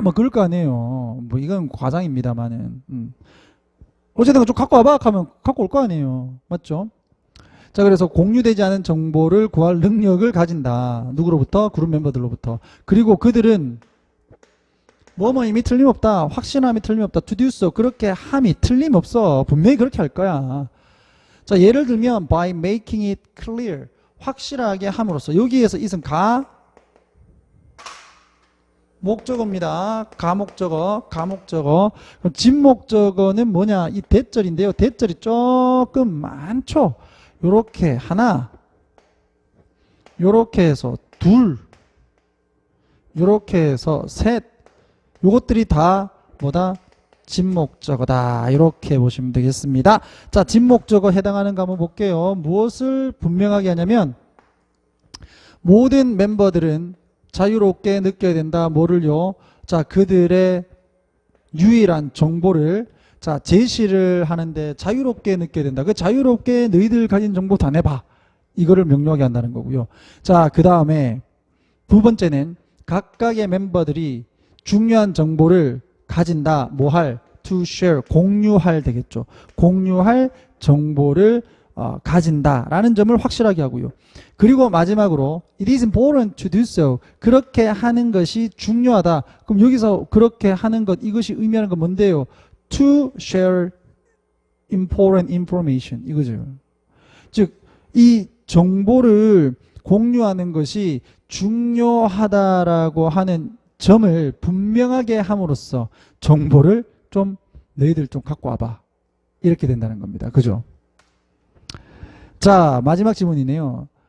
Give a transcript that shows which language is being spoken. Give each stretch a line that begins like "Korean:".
Korean: 뭐 그럴 거 아니에요. 뭐 이건 과장입니다만은. 어쨌든 좀 갖고 와봐 하면 갖고 올 거 아니에요. 맞죠? 자, 그래서 공유되지 않은 정보를 구할 능력을 가진다. 누구로부터? 그룹 멤버들로부터. 그리고 그들은 뭐뭐임이 틀림없다. 확신함이 틀림없다.
English: to do so.
Korean: 그렇게 함이 틀림없어. 분명히 그렇게 할 거야. 자, 예를 들면
English: by making it clear.
Korean: 확실하게 함으로써. 여기에서 is은 목적어입니다. 가목적어. 그럼 진목적어는 뭐냐? 이 대절인데요. 대절이 조금 많죠. 요렇게 하나, 요렇게 해서 둘, 요렇게 해서 셋, 요것들이 다 뭐다? 진목적어다. 이렇게 보시면 되겠습니다. 자, 진목적어 해당하는 거 한번 볼게요. 무엇을 분명하게 하냐면 모든 멤버들은 자유롭게 느껴야 된다. 뭐를요? 자, 그들의 유일한 정보를 자, 제시를 하는데 자유롭게 느껴야 된다. 그 자유롭게 너희들 가진 정보 다 내봐. 이거를 명료하게 한다는 거고요. 자, 그 다음에 두 번째는 각각의 멤버들이 중요한 정보를 가진다. 뭐 할?
English: to share.
Korean: 공유할 되겠죠. 공유할 정보를 가진다라는 점을 확실하게 하고요. 그리고 마지막으로
English: it is important to do so.
Korean: 그렇게 하는 것이 중요하다. 그럼 여기서 그렇게 하는 것, 이것이 의미하는 건 뭔데요?
English: to share important information.
Korean: 이거죠. 즉, 이 정보를 공유하는 것이 중요하다라고 하는 점을 분명하게 함으로써 정보를 좀 너희들 좀 갖고 와봐. 이렇게 된다는 겁니다. 그죠? 자, 마지막 지문이네요.